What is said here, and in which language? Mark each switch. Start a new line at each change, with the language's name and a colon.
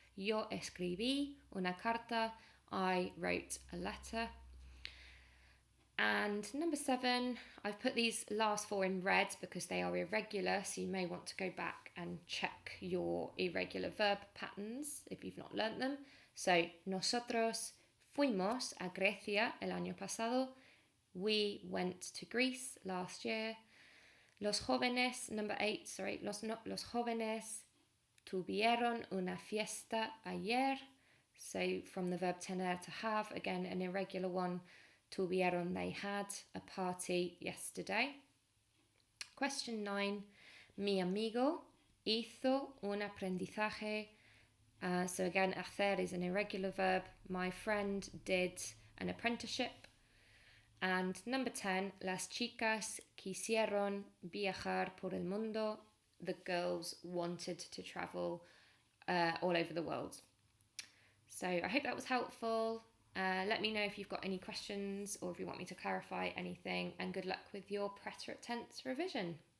Spanish: Yo escribí una carta.
English: I wrote a letter. And number 7, I've put these last 4 in red because they are irregular, so you may want to go back and check your irregular verb patterns if you've not learnt them.
Spanish: So, nosotros fuimos a Grecia el año pasado.
English: We went to Greece last year.
Spanish: Los jóvenes, number 8, los jóvenes tuvieron una fiesta ayer.
English: So from the verb tener, to have, again an irregular one. Tuvieron, they had a party yesterday. Question 9.
Spanish: Mi amigo hizo un aprendizaje.
English: So again, hacer is an irregular verb. My friend did an apprenticeship. And number 10,
Spanish: las chicas quisieron viajar por el mundo.
English: The girls wanted to travel all over the world. So I hope that was helpful. Let me know if you've got any questions or if you want me to clarify anything, and good luck with your preterite tense revision.